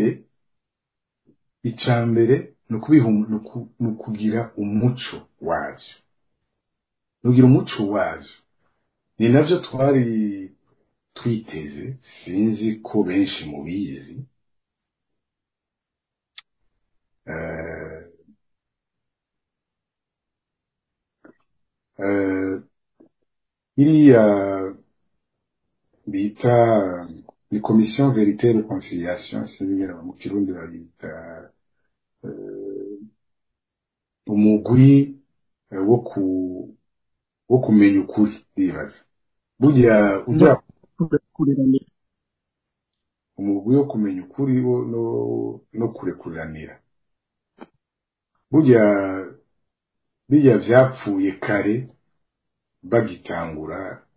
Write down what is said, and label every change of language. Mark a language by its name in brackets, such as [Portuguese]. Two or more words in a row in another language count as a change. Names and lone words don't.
[Rundi] icambere no kugira umuco wavyo nugira umuco wavyo ni navyo twari twiteze sinzi ko benshi mubizi iriya bita ni [French] commission vérité et réconciliation [Rundi] sinigera mu kirundi babita umugwi wo kumenya ukuri bibaza burya ujya umugwi wo kumenya ukuri no kurekuriranira burya vyapfuye kare bagitangura